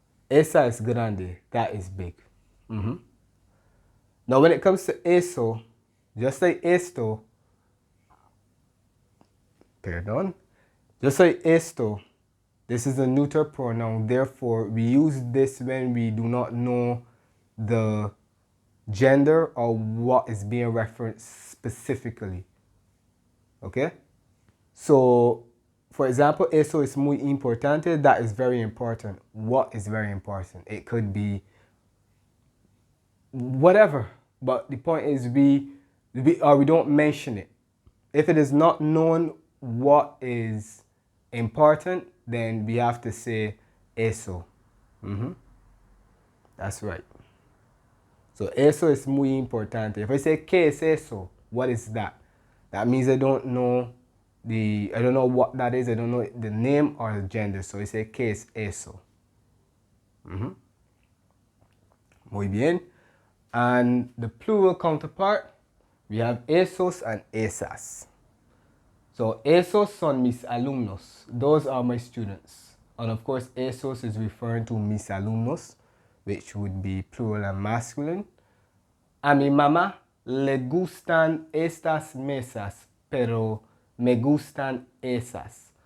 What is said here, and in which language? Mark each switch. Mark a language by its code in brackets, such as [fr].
[es] Esa es grande, [en] that is big. Now when it comes to eso, just like esto, perdón, just like esto, this is a neuter pronoun. Therefore, we use this when we do not know the gender or what is being referenced specifically. Okay? [es] So, for example, eso es muy importante. [en] That is very important. What is very important? It could be whatever. But the point is we don't mention it. If it is not known what is important, then we have to say eso. That's right. [es] So eso es muy importante. [en] If I say [es] ¿qué es eso? [en] What is that? That means I don't know what that is. I don't know the name or the gender. So I say [es] ¿qué es eso? Muy bien. [en] And the plural counterpart, we have esos and esas. So [es] esos son mis alumnos. [en] Those are my students. And of course, esos is referring to mis alumnos, which would be plural and masculine. [es] A mi mamá le gustan estas mesas, pero me gustan esas.